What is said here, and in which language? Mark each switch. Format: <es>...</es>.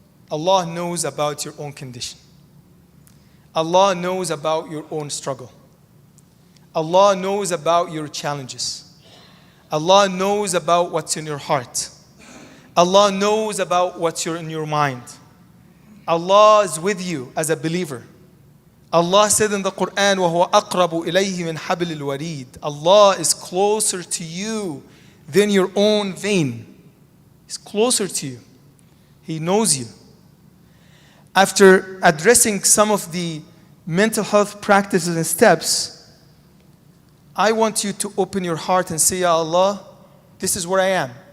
<en>Allah knows about your own condition. Allah knows about your own struggle. Allah knows about your challenges. Allah knows about what's in your heart. Allah knows about what's in your mind. Allah is with you as a believer. Allah said in the Quran,</en> <ar>وَهُوَ أَقْرَبُ إِلَيْهِ مِنْ حَبْلِ الْوَرِيدِ.</ar> <en>Allah is closer to you than your own vein. He's closer to you. He knows you. After addressing some of the mental health practices and steps, I want you to open your heart and say, Ya Allah, this is where I am.</en>